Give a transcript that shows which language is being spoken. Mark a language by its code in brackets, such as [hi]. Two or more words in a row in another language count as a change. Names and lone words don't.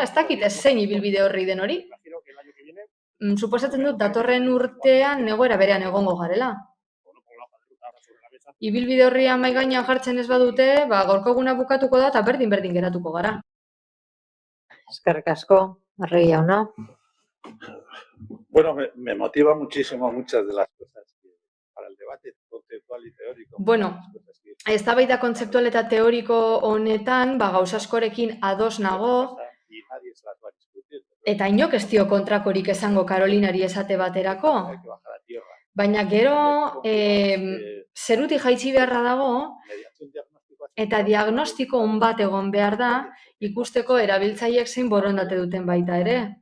[eu] Ez dakit zein ibilbide horri den hori. Suposatzen dut, datorren urtean egoera berean egongo garela. Ibilbide horria mahai gainean jartzen ez badute, gaurko eguna bukatuko da eta berdin geratuko gara. Eskerrik asko, Arregi jauna. [es] Me motiva muchísimo muchas de las cosas para el debate conceptual y teórico. [eu] Eztabaida kontzeptual eta teoriko honetan, gauza askorekin ados nago, eta inok ez dio kontrakorik esango Karolinari esate baterako. Baina gero, zerutik jaitsi beharra dago, eta diagnostiko on bat egon behar da, ikusteko erabiltzaileek zein borondate duten baita ere.